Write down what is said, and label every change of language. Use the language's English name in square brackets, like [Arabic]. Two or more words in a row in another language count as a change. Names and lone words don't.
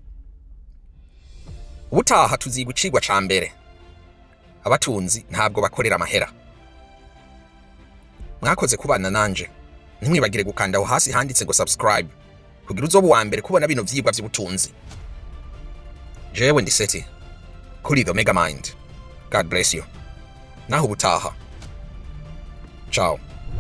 [Rundi] Ubutaha tuziga icigwa ca mbere, abatunzi ntabwo bakorera amahera. Mwakoze kubana nanje, ntimwibagire gukanda aho hasi handitse ngo subscribe kugira uzobe uwa mbere kubona bino vyigwa vy'ubutunzi. Jewe ndi Seti kuri the Mega Mind. [English] God bless you. [Rundi] Naho ubutaha. Ciao.